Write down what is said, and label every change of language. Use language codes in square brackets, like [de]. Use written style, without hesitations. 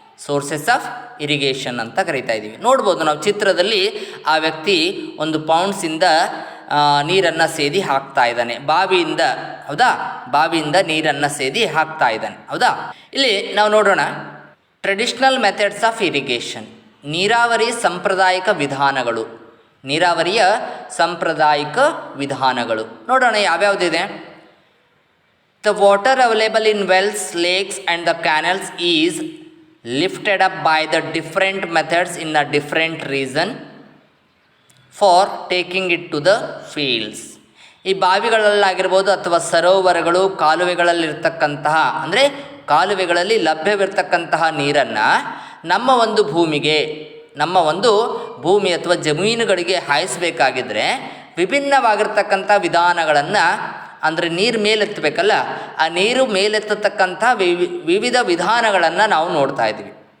[kn] Sources of irrigation ಅಂತ ಕರಿತಾ ಇದ್ದೀವಿ. ನೋಡ್ಬೋದು ನಾವು ಚಿತ್ರದಲ್ಲಿ ಆ ವ್ಯಕ್ತಿ ಒಂದು ಪೌಂಡ್ಸಿಂದ ನೀರನ್ನು ಸೇದಿ ಹಾಕ್ತಾ ಇದ್ದಾನೆ, ಬಾವಿಯಿಂದ. ಹೌದಾ? ಬಾವಿಯಿಂದ ನೀರನ್ನು ಸೇದಿ ಹಾಕ್ತಾ ಇದ್ದಾನೆ. ಹೌದಾ? ಇಲ್ಲಿ ನಾವು ನೋಡೋಣ [en] traditional methods of irrigation, [kn] ನೀರಾವರಿ ಸಾಂಪ್ರದಾಯಿಕ ವಿಧಾನಗಳು. ನೀರಾವರಿಯ ಸಾಂಪ್ರದಾಯಿಕ ವಿಧಾನಗಳು ನೋಡೋಣ ಯಾವ್ಯಾವುದಿದೆ. [en] The water available in wells, lakes and the canals is lifted up by the different methods in a different region for taking it to the fields. [kn] ಈ ಬಾವಿಗಳಲ್ಲಾಗಿರ್ಬೋದು ಅಥವಾ ಸರೋವರಗಳು, ಕಾಲುವೆಗಳಲ್ಲಿರ್ತಕ್ಕಂತಹ ಅಂದರೆ ಕಾಲುವೆಗಳಲ್ಲಿ ಲಭ್ಯವಿರ್ತಕ್ಕಂತಹ ನೀರನ್ನು ನಮ್ಮ ಒಂದು ಭೂಮಿಗೆ, ನಮ್ಮ ಒಂದು ಭೂಮಿ ಅಥವಾ ಜಮೀನುಗಳಿಗೆ ಹಾಯಿಸಬೇಕಾಗಿದ್ದರೆ ವಿಭಿನ್ನವಾಗಿರ್ತಕ್ಕಂಥ ವಿಧಾನಗಳನ್ನು, ಅಂದರೆ ನೀರು ಮೇಲೆತ್ತಬೇಕಲ್ಲ, ಆ ನೀರು ಮೇಲೆತ್ತತಕ್ಕಂಥ ವಿವಿಧ ವಿಧಾನಗಳನ್ನು ನಾವು ನೋಡ್ತಾ ಇದ್ದೀವಿ.